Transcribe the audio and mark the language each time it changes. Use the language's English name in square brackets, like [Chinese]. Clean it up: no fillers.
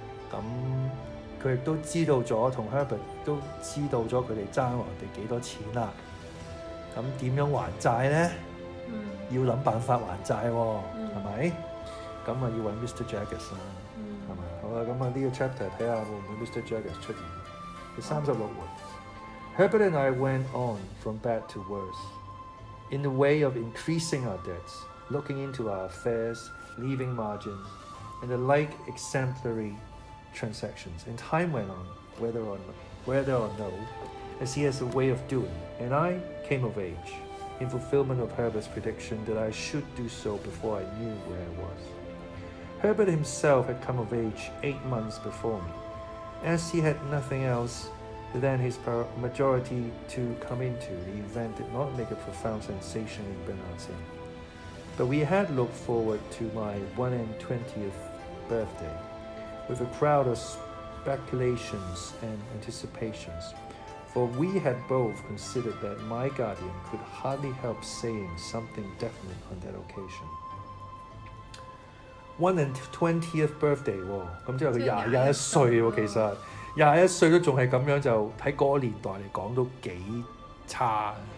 [Cantonese] 咁佢亦都知道咗，同 Herbert 都知道咗佢哋爭人哋幾多錢啦。咁點樣還債咧？要諗辦法還債喎，係咪？咁要揾 Mr. Jaggers 啦，係咪？好啦，咁呢個 chapter 睇下會唔會 Mr. Jaggers 出現。第36回 [English] Herbert and I went on from bad to worse, in the way of increasing our debts, looking into our affairs, leaving margins, and the like exemplary transactions. And time went on, whether or no, as he has a way of doing, and I came of age, in fulfillment of Herbert's prediction that I should do so before I knew where I was. Herbert himself had come of age 8 months before me, as he had nothing else than his majority to come into. The event did not make a profound sensation in Bernard's inn, but we had looked forward to my 21st birthday with a crowd of speculations and anticipations, for we had both considered that my guardian could hardly help saying something definite on that occasion. 21st birthday [Cantonese] 喎，咁即係佢21歲喎，其實21歲都仲係咁樣，就喺嗰個年代嚟講都幾差。